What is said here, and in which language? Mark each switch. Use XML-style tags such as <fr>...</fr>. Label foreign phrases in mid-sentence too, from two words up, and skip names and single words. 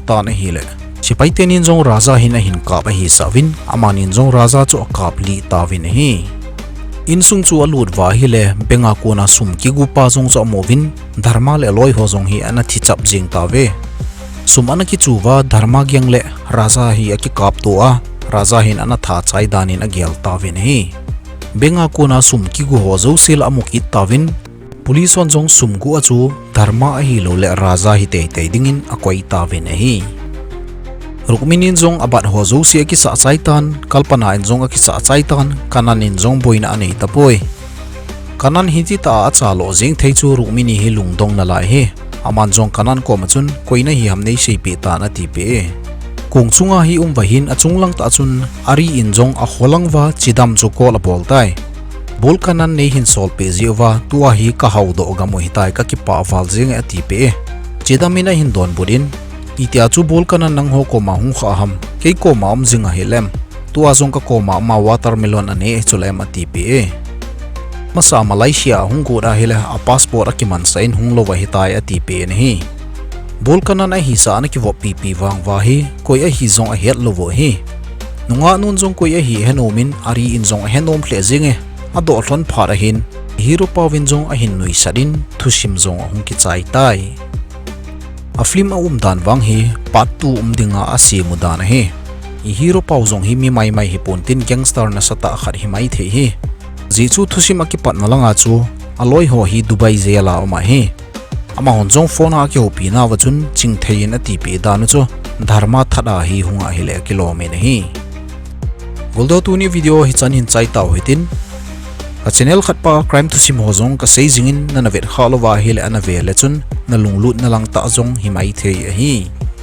<tcz>ta na hi le sipai tenin jong raza hin a hin kap a hi savin amanin jong raza chu kap li tawin hi insung chu alut wa hi le benga ko na sum ki gu pa jong cho movin dharma le loi ho jong hi ana thi chap jing ta ve sum ana ki chu wa dharma gyang le raza hi a ki kap to a raza hin ana tha chai danin a gel tawin hi benga ko na sum ki gu ho zo sil amuk ki tawin police on jong sumgu achu dharma a hi lo le raja hi te dingin akoi ta ven a hi rukminin jong abat ho zo sia ki sa chaitan kalpana in jong a ki sa chaitan kanan in jong boina anei tapoi kanan hi ti ta acha lo jing thei chu rukmini hi lungdong na lai he aman jong kanan ko machun koina hi hamnei sei pe ta na ti pe kung chunga hi vahin achung lang ta chun ari in jong a holangwa chidam chu ko la bol tai bol kanan nei hin sol pe ziwa tua hi ka haudo ga mo hitai ka ki pa wal jing a ti pe chidamina hin don budin itia chu bol kanan nang ho ko ma hung kha ham ke ko ma om jinga helem tua jong ka ko ma watermelon ane chulem a ti pe masa Malaysia hung ko da hele a passport akiman sain hung lo wa hitai a ti pe ni bol kanan a hi sa na ki vo pi wang wa hi koi a hi zong a het lo vo hi nunga nun jong koi a hi henomin ari in jong a henom hle jinge ado thon phara hin hero pawin jong a hin nui sadin thusim jong hung ki chai tai a film a dan wang hi part 2 dinga a si mudana hi hero paw jong hi mi mai hi pontin gangster na sata khat hi mai the hi ji chu thusim a ki pat na langa chu aloi ho hi Dubai zela oma hi ama hon jong phone a ki hopi na wachun ching thein a ti pi danu chu dharma thada hi hunga hi le kilometer hi goldo tu ni video hi chan hin chai taw hitin a channel khat pa crime to sim ho jong ka sei jingin na navet khalowa hi le anavel chun na lunglut na lang ta jong hi mai the hi</tcz>